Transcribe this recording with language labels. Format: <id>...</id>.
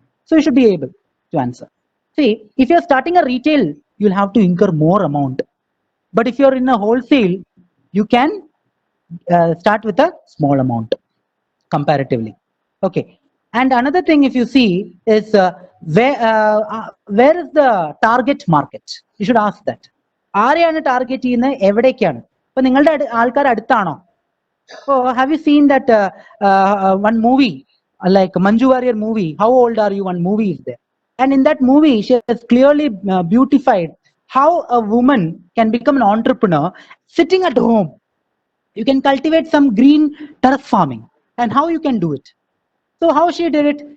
<en>So you should be able to answer. See, if you're starting a retail, you'll have to incur more amount. But if you're in a wholesale, you can start with a small amount comparatively. Okay. And another thing, if you see, is where is the target market? You should ask that.</en> <ml>ആരെയാണ് target ചെയ്യുന്നത്, എവിടേക്കാണ്? ഇപ്പൊ നിങ്ങളുടെ ആൾക്കാർ അടുത്താണോ?</ml> <en>So have you seen that one movie like Manju Warrier movie? How old are you? One movie is there, and in that movie she has clearly beautified how a woman can become an entrepreneur sitting at home. You can cultivate some green terrace farming, and how you can do it. So how she did it?</en>